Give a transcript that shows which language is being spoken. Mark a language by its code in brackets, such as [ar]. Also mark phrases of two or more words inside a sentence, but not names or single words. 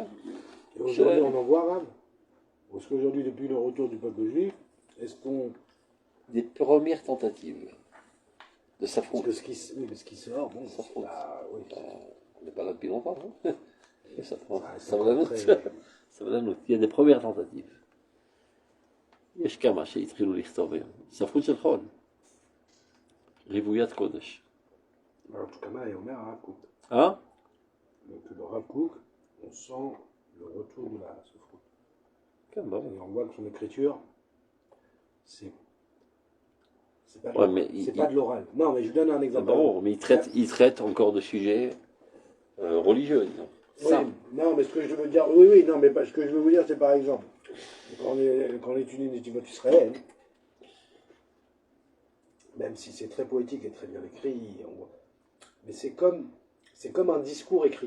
[fr] Et aujourd'hui, on en voit arabe. Parce qu'aujourd'hui, depuis le retour du peuple juif, est-ce qu'on. Des premières tentatives de Parce s'affronter. que ce qui sort, bon, Ça s'affronte. oui. On n'est pas là depuis longtemps, hein. Et ça c'est va la encore nôtre. très- Ça va la nôtre. Il y a des premières tentatives. [he] יש כמה שהתחילו לכתוב היום. ספרות של חול. רוויית קודש. [fr] Alors, en tout cas, là, on met un Rav Kook. Hein? Donc, le Rav Kook, on sent le retour de la souffrance. [he] כן, ברור. [fr] Et on voit que son écriture, c'est pas, Ouais, mais il- pas de l'oral. Non, mais je vous donne un C'est exemple. barreau, mais il traite encore de sujets religieux, disons. Oui, Ça. non, mais ce que je veux dire, oui, non, mais ce que je veux vous dire, c'est par exemple, quand on étudie les Neshivot israéliennes, même si c'est très poétique et très bien écrit, mais c'est comme un discours écrit.